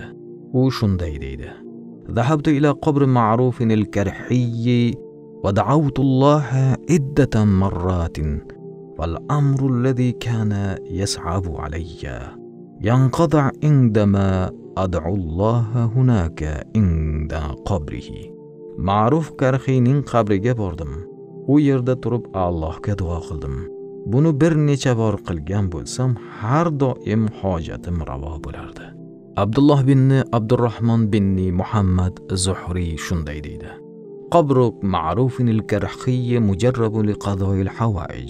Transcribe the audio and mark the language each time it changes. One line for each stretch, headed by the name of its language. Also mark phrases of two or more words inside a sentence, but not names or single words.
Uzbek: U shunday deydi:
Arabic: ذهبت إلى قبر معروف الكرخي ودعوت الله عدة مرات. والأمر الذي كان يصعب علي ينقطع عندما أدعو الله هناك عند قبره.
Uzbek: Ma'ruf Karhiyning qabriga bordim. U yerda turib Allohga duo qildim. Buni bir necha bor qilgan bo'lsam, har doim hojatim ravo bo'lardi. Abdullah binni Abdurrahmon binni Muhammad Zuhriy shunday deydi:
Arabic: قبر معروف الكرخي مجرب لقضاء الحوائج.